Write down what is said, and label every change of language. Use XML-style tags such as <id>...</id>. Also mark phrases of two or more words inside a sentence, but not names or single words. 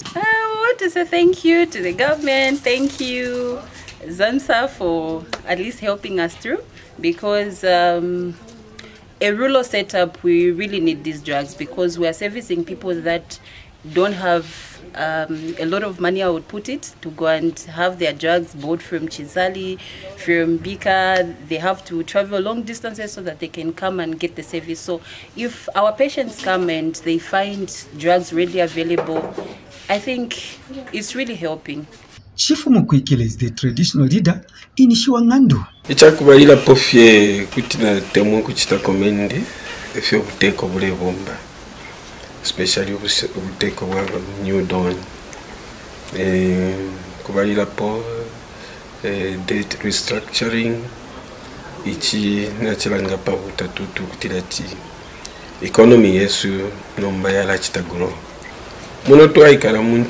<en>I want to say thank you to the government, thank you ZAMSA for at least helping us through, because a rural setup, we really need these drugs because we are servicing people that don't have a lot of money, I would put it, to go and have their drugs bought from Chisali, from Bika. They have to travel long distances so that they can come and get the service. So if our patients come and they find drugs readily available, I think it's really helping. Chief Mukwikile is the traditional leader in Shiwangandu.</en> <bem>Ichakubalira pofye kutina temu kuchita komendi efyo buteko bule bomba, especially ubuteko bwa New Dawn. Kubalira po</bem> <en>debt restructuring</en> <bem>ichi nachilanga pa butatutu kutirati economy yesu nomba yala chitaguro muno twaikala</bem>